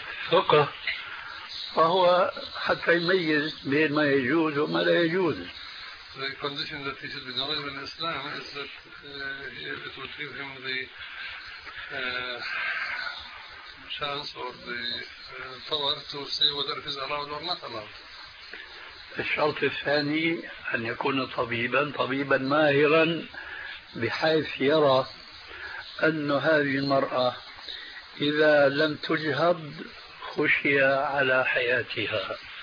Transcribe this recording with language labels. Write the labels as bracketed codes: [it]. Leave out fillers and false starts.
[ar] ثقة، فهو حتى يميز بين ما يجوز وما لا يجوز. [en] The condition that he should be knowledgeable in Islam is that it would give him the chance or the power to say whether it is allowed or not allowed. [ar] الشرط الثاني أن يكون طبيبا ماهرا، بحيث يرى أن هذه المرأة إذا لم تجهض خشية على حياتها.